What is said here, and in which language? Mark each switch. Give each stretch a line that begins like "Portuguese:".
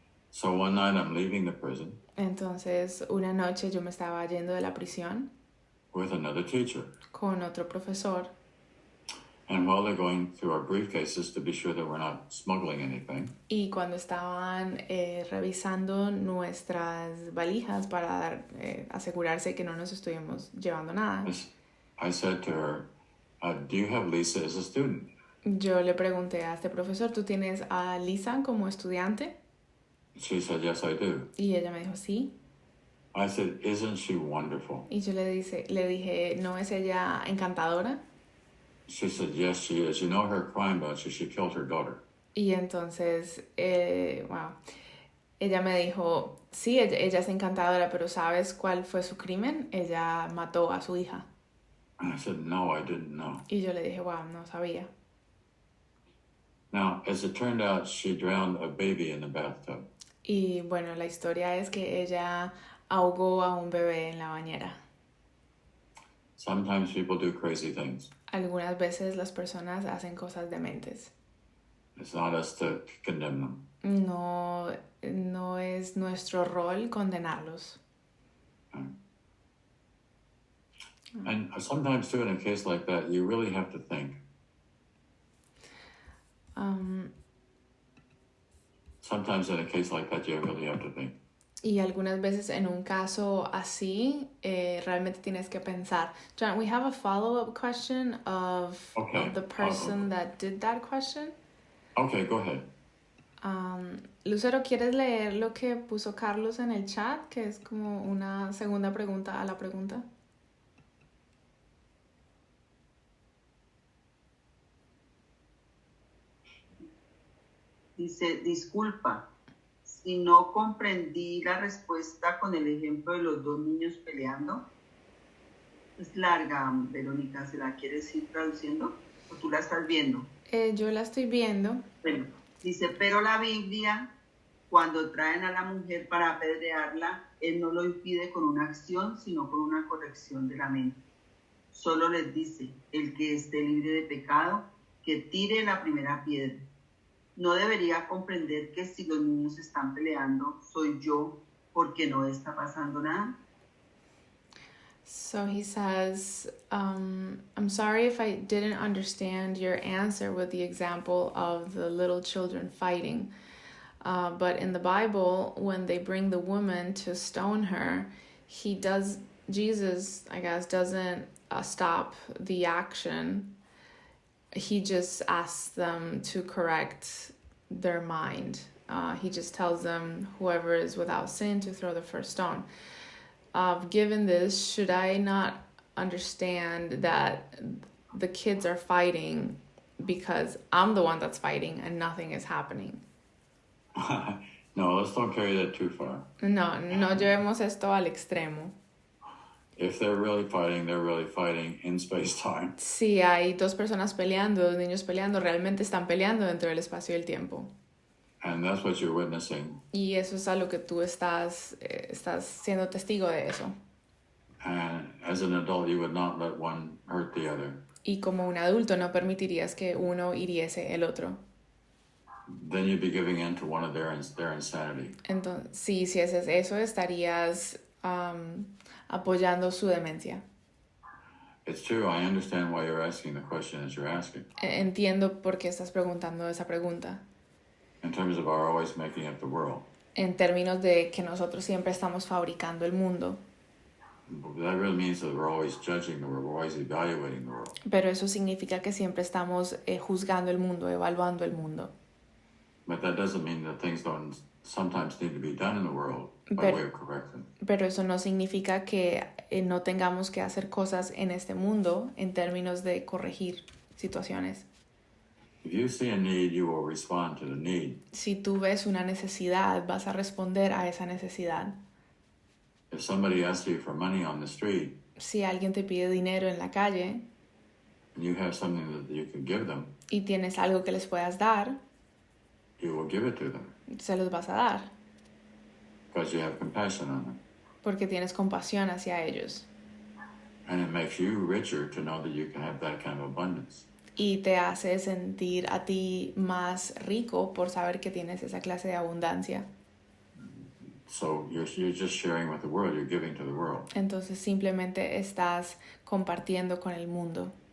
English: So one night I'm leaving the prison
Spanish: Entonces, una noche yo me estaba yendo de la prisión
English: with another teacher.
Spanish: con otro profesor.
English: And while they're going through our briefcases to be sure that we're not smuggling anything,
Spanish: Y cuando estaban revisando nuestras valijas para asegurarse que no nos estuvimos llevando nada,
English: I said to her, do you have Lisa as a student?
Spanish: yo le pregunté a este profesor, ¿tú tienes a Lisa como estudiante?
English: She said, yes, I do.
Spanish: Y ella me dijo, sí.
English: I said, isn't she wonderful?
Spanish: Y yo le dije, ¿no es ella encantadora?
English: She said, yes, she is. You know her crime about she killed her daughter.
Spanish: Y entonces, ella me dijo, sí, ella es encantadora, pero ¿sabes cuál fue su crimen? Ella mató a su hija.
English: And I said, no, I didn't know.
Spanish: Y yo le dije, wow, no sabía.
English: Now, as it turned out, she drowned a baby in the bathtub.
Spanish: Y bueno, la historia es que ella ahogó a un bebé en la bañera.
English: Sometimes people do crazy things.
Spanish: Algunas veces las personas hacen cosas dementes.
English: It's not us to condemn them.
Spanish: No es nuestro rol condenarlos.
English: And sometimes, too, in a case like that, you really have to think. Sometimes in a case like that, you really have to think.
Spanish: Y algunas veces en un caso así, realmente tienes que pensar.
English: John, we have a follow-up question of the person that did that question. Okay, go ahead.
Spanish: Lucero, ¿quieres leer lo que puso Carlos en el chat? Que es como una segunda pregunta a la pregunta. Dice, disculpa, si no comprendí la respuesta con el ejemplo de los dos niños peleando. Es larga, Verónica, ¿se la quieres ir traduciendo? ¿O tú la estás viendo? Yo la estoy viendo. Bueno, dice, pero la Biblia, cuando traen a la mujer para apedrearla, él no lo impide con una acción, sino con una corrección de la mente. Solo les dice, el que esté libre de pecado, que tire la primera piedra. No debería comprender que si los niños están peleando, soy yo, porque no está pasando nada.
English: So he says, I'm sorry if I didn't understand your answer with the example of the little children fighting. But in the Bible, when they bring the woman to stone her, Jesus, I guess, doesn't stop the action. He just asks them to correct their mind. He just tells them, whoever is without sin, to throw the first stone. Given this, should I not understand that the kids are fighting because I'm the one that's fighting and nothing is happening? No, let's don't carry that too far.
Spanish: No llevemos esto al extremo.
English: If they're really fighting in space-time.
Spanish: Si hay dos personas peleando, dos niños peleando, realmente están peleando dentro del espacio y el tiempo.
English: And that's what you're witnessing.
Spanish: Y eso es a lo que tú estás siendo testigo de eso.
English: And as an adult, you would not let one hurt the other.
Spanish: Y como un adulto no permitirías que uno hiriese el otro.
English: Then you'd be giving in to one of their insanity.
Spanish: Entonces, si haces eso, estarías apoyando su demencia.
English: It's true. I understand why you're asking the question that you're asking.
Spanish: Entiendo por qué estás preguntando esa pregunta.
English: In terms of our always making up the world.
Spanish: En términos de que nosotros siempre estamos fabricando el mundo.
English: That really means that we're always judging the world, we're always evaluating the world.
Spanish: Pero eso significa que siempre estamos juzgando el mundo, evaluando el mundo.
English: But that doesn't mean that things don't sometimes need to be done in the world by way of correction.
Spanish: Pero eso no significa que no tengamos que hacer cosas en este mundo en términos de corregir situaciones.
English: If you see a need, you will respond to the need.
Spanish: Si tú ves una necesidad, vas a responder a esa necesidad.
English: If somebody asks you for money on the street,
Spanish: Si alguien te pide dinero en la calle
English: and you have something that you can give them,
Spanish: y tienes algo que les puedas dar,
English: you will give it to them
Spanish: se los vas a dar,
English: because you have compassion on them.
Spanish: porque tienes compasión hacia ellos.
English: And it makes you richer to know that you can have that kind of abundance.
Spanish: Y te hace sentir a ti más rico por saber que tienes esa clase de abundancia.
English: So you're just sharing with the world, you're giving to the world.
Spanish: Entonces simplemente estás compartiendo con el mundo.